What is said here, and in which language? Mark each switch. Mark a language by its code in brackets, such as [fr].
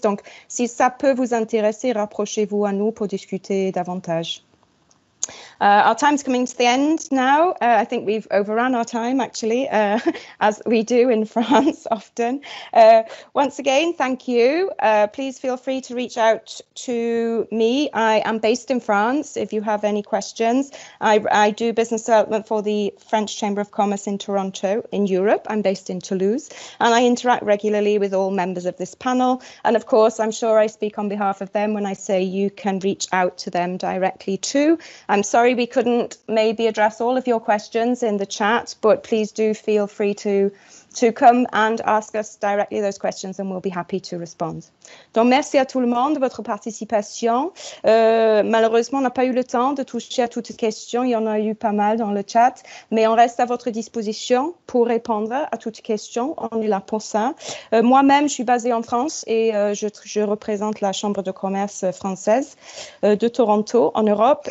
[fr] Donc, si ça peut vous intéresser, rapprochez-vous à nous pour discuter davantage. [en] Our time's coming to the end now. I think we've overrun our time, actually, as we do in France often. Once again, thank you. Please feel free to reach out to me. I am based in France. If you have any questions, I do business development for the French Chamber of Commerce in Toronto, in Europe. I'm based in Toulouse, and I interact regularly with all members of this panel. And of course, I'm sure I speak on behalf of them when I say you can reach out to them directly too. I'm sorry we couldn't maybe address all of your questions in the chat, but please do feel free to come and ask us directly those questions and we'll be happy to respond. [fr] Donc, merci à tout le monde de votre participation. Malheureusement, on n'a pas eu le temps de toucher à toutes les questions. Il y en a eu pas mal dans le chat, mais on reste à votre disposition pour répondre à toutes les questions. On est là pour ça. Moi-même, je suis basée en France et je représente la Chambre de commerce française de Toronto, en Europe.